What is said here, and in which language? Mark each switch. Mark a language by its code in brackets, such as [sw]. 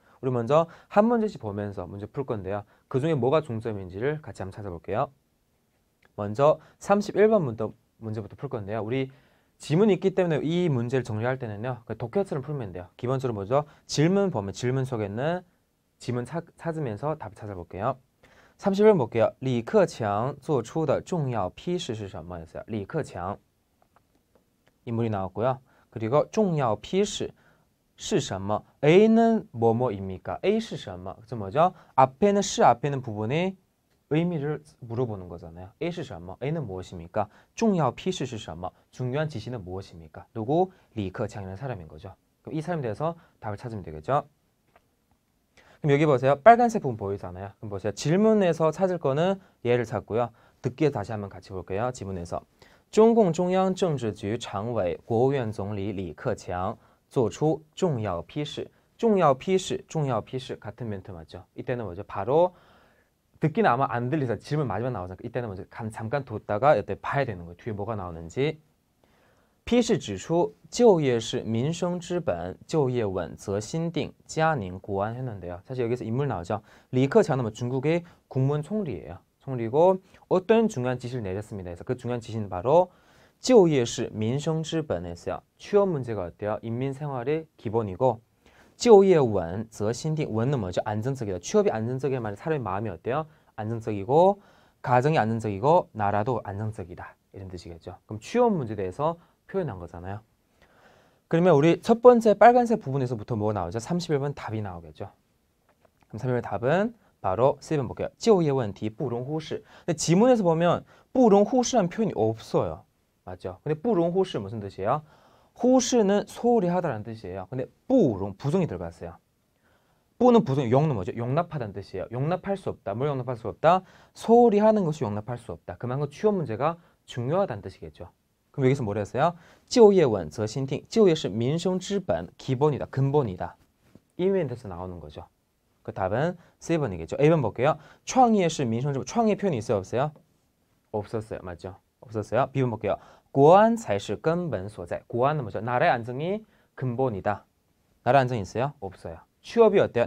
[ko] 우리 먼저 한 문제씩 보면서 문제 풀 건데요. 그 중에 뭐가 중점인지를 같이 한번 찾아볼게요. 먼저 31번 문제부터 풀 건데요. 우리 지문이 있기 때문에 이 문제를 정리할 때는요. 독해처럼 풀면 돼요. 기본적으로 뭐죠? 질문 보면 질문 속에 있는 지문 찾으면서 답 찾아볼게요. 31번 볼게요. [zh] 李克强做出的重要批示是什么 [ko] 였어요? 李克强 인물이 나왔고요. [zh] 그리고 重要批示是什么? [ko] A는 뭐뭐입니까? [zh] A 是什么? [ko] 그래서 뭐죠? 앞에는 是 앞에는 부분의 의미를 물어보는 거잖아요. [zh] A 是什么? [ko] A는 무엇입니까? [zh] 重要批示是什么? [ko] 중요한 지시는 무엇입니까? 누구? 李克强이라는 사람인 거죠. 그럼 이 사람에 대해서 답을 찾으면 되겠죠. 그럼 여기 보세요. 빨간색 부분 보이잖아요. 그럼 보세요. 질문에서 찾을 거는 얘를 찾고요. 듣기에 다시 한번 같이 볼게요. [zh] 지문에서 中共中央政治局常委国务院总理李克强做出重要批示. 重要批示, 重要批示 [ko] 같은 멘트 맞죠? 이때는 뭐죠? 바로 듣기는 아마 안 들리서 질문 마지막 나오잖아요. 이때는 뭐죠? 잠깐 뒀다가 이때 봐야 되는 거예요. 뒤에 뭐가 나오는지. [zh] 批示指出就业是民生之本就业稳则心定加宁国安했는데요. [ko] 사실 여기서 인물 나오죠. 리커창은 뭐 중국의 국무원 총리예요. 총리고 어떤 중요한 지시를 내렸습니다. 그래서 그 중요한 지시는 바로 [zh] 就业是民生之本 [ko] 했어요. 취업 문제가 어때요? 인민 생활의 기본이고 [zh] 就业稳则心定 [ko] 稳은 뭐죠? 안정적이다. 취업이 안정적이란 말은 사람의 마음이 어때요? 안정적이고 가정이 안정적이고 나라도 안정적이다. 이런 뜻이겠죠. 그럼 취업 문제에 대해서 표현한 거잖아요. 그러면 우리 첫 번째 빨간색 부분에서부터 뭐가 나오죠? 31번 답이 나오겠죠. 그럼 31번 답은 바로 4번 볼게요. [zh] 就业问题不容忽视. [ko] 근데 지문에서 보면 不容忽视라는 표현이 없어요. 맞죠? 근데 不容忽视 무슨 뜻이에요? 忽视는 소홀히 하다라는 뜻이에요. 근데 不容 부정이 들어갔어요. 不는 부정, 용은 뭐죠? 용납하다는 뜻이에요. 용납할 수 없다. 뭘 용납할 수 없다? 소홀히 하는 것이 용납할 수 없다. 그만큼 취업 문제가 중요하다는 뜻이겠죠. 그럼 여기서 뭐라 했어요? [zh] 就业稳则心定. 就业是民生之本, [ko] 기본이다, 근본이다. 이 멘트에서 나오는 거죠. 그 답은 3번이겠죠. A번 볼게요. [zh] 创业是民生之本. [ko] 创业 표현이 있어요, 없어요? 없었어요. 맞죠? 없었어요. B번 볼게요. [zh] 国安才是根本所在. [ko] 国安은 뭐죠? 나라의 안정이 근본이다. 나라 안정이 있어요? 없어요. 취업이 어때요?